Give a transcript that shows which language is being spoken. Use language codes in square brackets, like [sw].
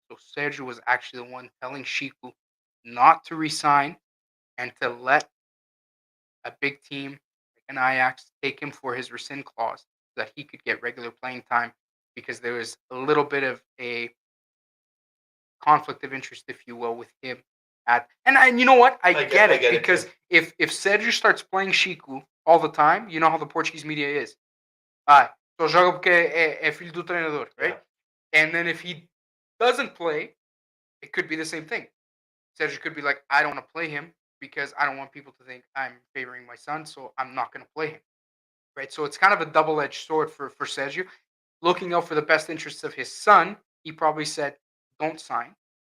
[en] So Sergio was actually the one telling Chico not to resign and to let a big team like an Ajax take him for his rescind clause so that he could get regular playing time because there was a little bit of a conflict of interest, if you will, with him at and you know what? I get I it get it too. because if Sergio starts playing Chico all the time, you know how the Portuguese media is. [pt] Ah, só joga porque é filho do treinador, [en] Yeah. right? And then if he doesn't play, it could be the same thing. Sergio could be like, I don't want to play him because I don't want people to think I'm favoring my son, so I'm not going to play him. Right. So it's kind of a double edged sword for Sergio. Looking out for the best interests of his son, he probably said, don't sign.